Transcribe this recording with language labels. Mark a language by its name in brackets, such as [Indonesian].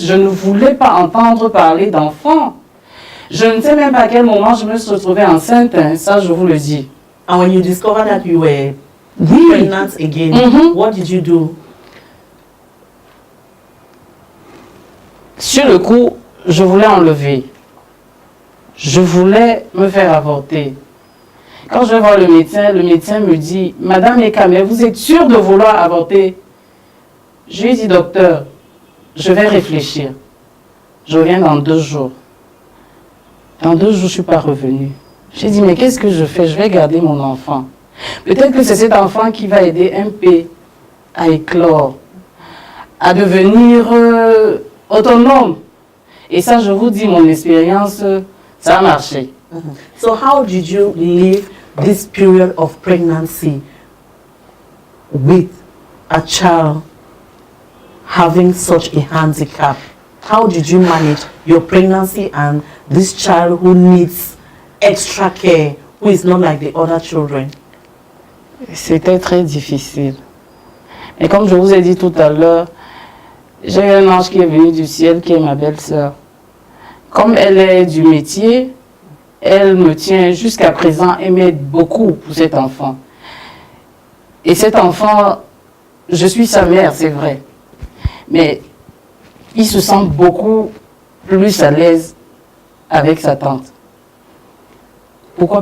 [French] Je ne voulais pas entendre parler d'enfants. Je ne sais même pas à quel moment je me suis retrouvée enceinte, hein, ça je vous le dis. [English] And when you discovered that you were pregnant again, what did you do? [French] Sur le coup, je voulais enlever. Je voulais me faire avorter. Quand je vais voir le médecin me dit, Madame Ekame, vous êtes sûre de vouloir avorter? Je lui ai dit, docteur, je vais réfléchir. Je reviens dans 2 jours. Dans 2 jours, je ne suis pas revenue. J'ai dit, mais qu'est-ce que je fais? Je vais garder mon enfant. Peut-être que c'est cet enfant qui va aider MP à éclore, à devenir autonome. Et ça, je vous dis, mon expérience, ça a marché. [English] So how did you live this period of pregnancy with a child having such a handicap? How did you manage your pregnancy and this child who needs extra care, who is not like the other children? [French] C'était très difficile. Et comme je vous ai dit tout à l'heure, j'ai un ange qui est venu du ciel, qui est ma belle-sœur. Comme elle est du métier, elle me tient jusqu'à présent et m'aide beaucoup pour cet enfant. Et cet enfant, je suis sa mère, c'est vrai. Mais il se sent beaucoup plus à l'aise avec sa tante. Pourquoi?